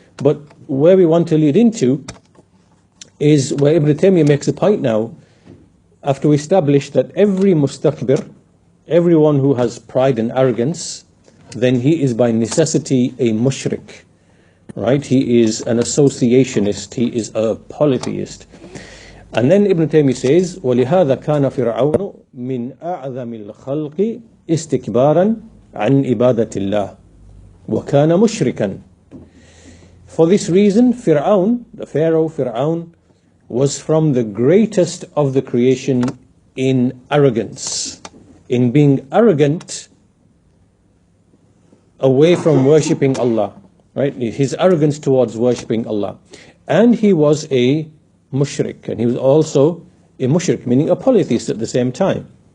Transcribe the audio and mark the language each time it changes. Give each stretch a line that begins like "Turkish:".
English: But where we want to lead into is where Ibn Taymiyyah makes a point now, after we establish that every mustakbir, everyone who has pride and arrogance, then he is by necessity a mushrik, right? He is an associationist, he is a polytheist. And then Ibn Taymiyyah says,
Arabic: وَلِهَذَا كَانَ فِرْعَوْنُ مِنْ أَعْظَمِ الْخَلْقِ اسْتِكْبَارًا عَنْ إِبَادَةِ اللَّهِ وَكَانَ مُشْرِكًا.
English: For this reason, Fir'aun, the Pharaoh Fir'aun, was from the greatest of the creation in arrogance, in being arrogant away from worshipping Allah, right? His arrogance towards worshipping Allah. And he was a mushrik, and he was also a mushrik, meaning a polytheist at the same time.